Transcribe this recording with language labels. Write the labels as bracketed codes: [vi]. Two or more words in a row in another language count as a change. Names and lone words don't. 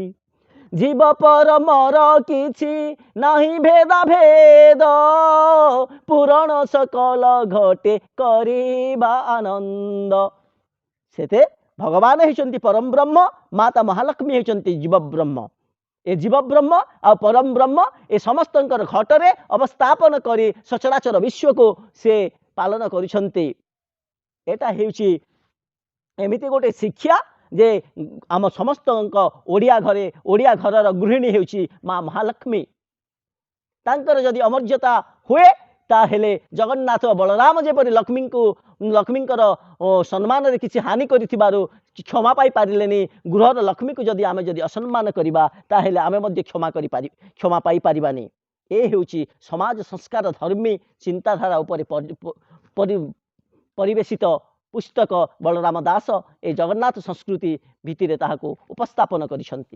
[or] ଜୀବ ପର ମର କିଛି ନହିଁ ଭେଦା ଭେଦ ପୁରାଣ ସକଳ ଘଟେ କରିବା ଆନନ୍ଦ ସେତେ ଭଗବାନ ହୋଇଛନ୍ତି ପରମ ବ୍ରହ୍ମ ମାତା ମହାଲକ୍ଷ୍ମୀ ହୋଇଛନ୍ତି ଜୀବ ବ୍ରହ୍ମ ଏ ଜୀବ ବ୍ରହ୍ମ ଆ ପରମ ବ୍ରହ୍ମ ଏ ସମସ୍ତଙ୍କର ଘଟରେ ଅବସ୍ଥାପନ କରି ସଚରାଚର ବିଶ୍ୱ କୁ ସେ ପାଳନ କରିସନ୍ତି ଏଟା ହେଉଛି ଏମିତି ଗୋଟେ ଶିକ୍ଷା ଯେ ଆମ ସମସ୍ତ ଓଡ଼ିଆ ଘର ଗୃହିଣୀ ହେଉଛି ମାଁ ମହାଲକ୍ଷ୍ମୀ ତାଙ୍କର ଯଦି ଅମର୍ଯ୍ୟାଦା ହୁଏ ତାହେଲେ ଜଗନ୍ନାଥ ବଳରାମ ଯେପରି ଲକ୍ଷ୍ମୀଙ୍କର ସମ୍ମାନ ରେ କିଛି ହାନି କରିଥିବାରୁ କ୍ଷମା ପାଇ ପାରିଲେନି ଗୃହର ଲକ୍ଷ୍ମୀ କୁ ଯଦି ଆମେ ଯଦି ଅସମ୍ମାନ କରିବା ତାହେଲେ ଆମେ ମଧ୍ୟ କ୍ଷମା ପାଇ ପାରିବାନି ଏ ହେଉଛି ସମାଜ ସଂସ୍କାର ଧର୍ମୀ ଚିନ୍ତାଧାରା ଉପରେ ପରିବେଶିତ ପୁସ୍ତକ ବଳରାମ ଦାସ ଏ ଜଗନ୍ନାଥ ସଂସ୍କୃତି ଭିତର ତାହାକୁ ଉପସ୍ଥାପନ କରିସନ୍ତି।